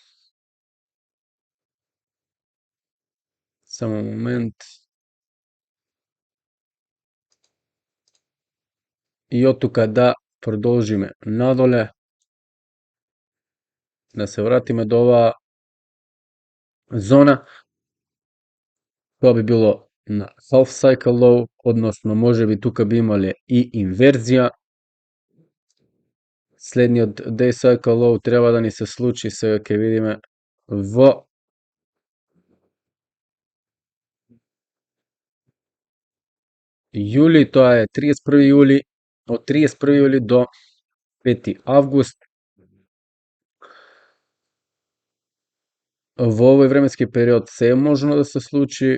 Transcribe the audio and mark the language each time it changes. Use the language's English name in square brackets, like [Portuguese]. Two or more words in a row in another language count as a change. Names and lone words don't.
[Macedonian] само момент, и од тука да продолжиме надоле, да се вратиме до оваа зона. Тоа би било на [English] half cycle low, [Macedonian] односно можеби тука би имале и инверзија. Следниот [English] day cycle low [Macedonian] треба да ни се случи, сега ќе видиме во јули, тоа е 31 јули, од 31 јули до 5 август. Во овој временски период се е можно да се случи.